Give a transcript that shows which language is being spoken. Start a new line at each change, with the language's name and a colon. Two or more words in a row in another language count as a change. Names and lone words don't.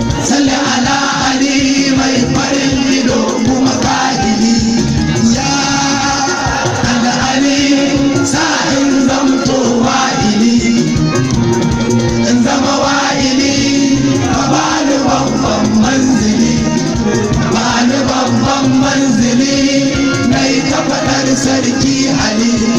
Arabic: صل على علي،
Hausa: mai farin ido kuma kahili.
Arabic: Ya على علي,
Hausa: sa in zamto wa'ili. In zama wa'ili, ka bani babban manzili. Bani babban manzili, na yi ta faɗar sarki Ali.